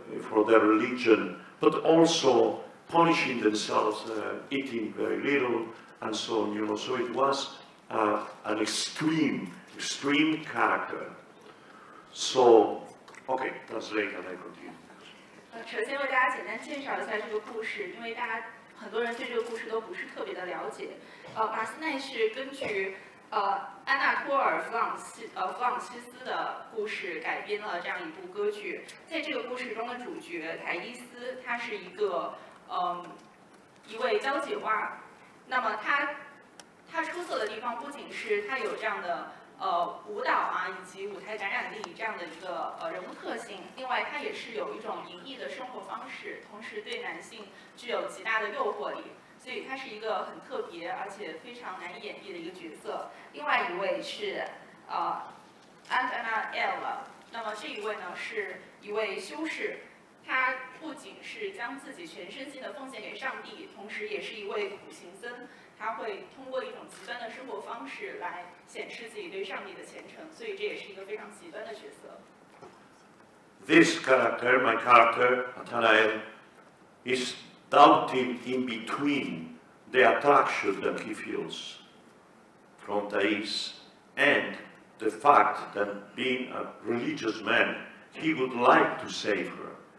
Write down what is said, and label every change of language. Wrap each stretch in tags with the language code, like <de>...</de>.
<en>for their religion, but also punishing themselves, eating very little, and so on, you know. So it was an extreme character. So, okay, translate and I continue.</en> <zh>首先为大家简单介绍一下这个故事，因为很多人对这个故事都不是特别的了解。马斯奈是根据安纳托尔·弗朗西斯的故事改编了这样一部歌剧。在这个故事中的主角台伊斯，他是一位交际花。那么他出色的地方不仅是他有这样的舞蹈啊，以及舞台感染力这样的一个人物特性。另外，他也是有一种隐逸的生活方式，同时对男性具有极大的诱惑力。所以他是一个很特别而且非常难以演绎的一个角色。另外一位是安达纳埃尔，那么这一位呢是一位修士，他不仅是将自己全身心的奉献给上帝，同时也是一位苦行僧。他会通过一种极端的生活方式来显示自己对上帝的虔诚，所以这也是一个非常极端的角色。</zh> <en>This character, my character, Nathanael, is doubting in between the attraction that he feels from Thais and the fact that being a religious man, he would like to save her.</en>